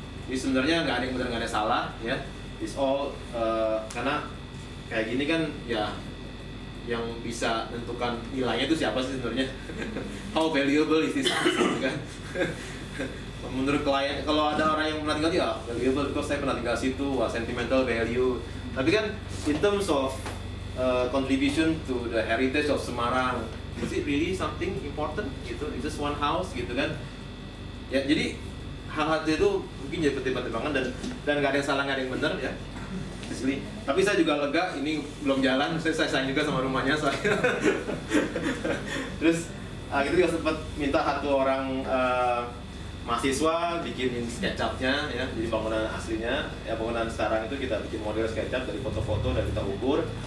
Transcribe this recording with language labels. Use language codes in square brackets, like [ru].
[id] Ini sebenarnya nggak ada yang benar, nggak ada yang salah ya. [en] It's all [id] karena kayak gini kan ya yang bisa tentukan nilainya itu siapa sih sebenarnya? [en] How valuable is this [id] gitu kan? Menurut klien, kalau ada orang yang pernah tinggal ya [en] valuable because [id] saya pernah tinggal situ, [en] sentimental value. [id] Tapi kan [en] in terms of contribution to the heritage of Semarang, is it really something important gitu? It's just one house [id] gitu kan? Ya jadi hal-hal itu mungkin jadi pertimbangan dan nggak ada yang salah, nggak ada yang benar ya. Tapi saya juga lega, ini belum jalan, saya sayang juga sama rumahnya saya. Terus kita juga sempat minta satu orang mahasiswa bikinin SketchUp-nya ya, jadi bangunan aslinya, ya bangunan sekarang itu kita bikin model SketchUp dari foto-foto dan kita ukur.